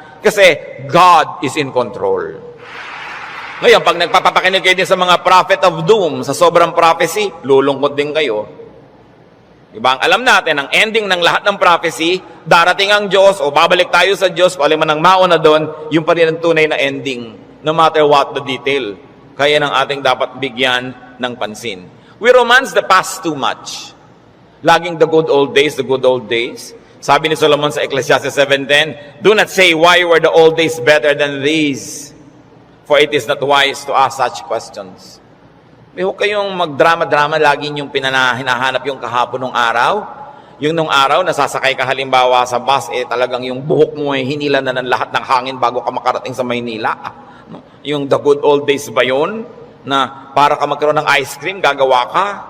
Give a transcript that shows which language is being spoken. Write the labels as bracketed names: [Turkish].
[Filipino] Kasi God is in control. Ngayon, pag nagpapakinig kayo din sa mga prophet of doom, sa sobrang prophecy, lulungkot din kayo. Diba? Ang alam natin, ang ending ng lahat ng prophecy, darating ang Diyos o babalik tayo sa Diyos, kung alin man ang mauna doon, yung pa rin ang tunay na ending, no matter what the detail. Kaya ng ating dapat bigyan ng pansin. [English] We romance the past too much. Laging the good old days, the good old days. Sabi ni Solomon sa Ecclesiastes 7:10, do not say, why were the old days better than these? For it is not wise to ask such questions. [Filipino] Huwag kayong magdrama-drama, laging yung hinahanap yung kahapon ng araw. Yung nung araw, nasasakay ka halimbawa sa bus, talagang yung buhok mo hinila na ng lahat ng hangin bago ka makarating sa Maynila. Yung the good old days ba yun? Na para ka magkaroon ng ice cream, gagawa ka?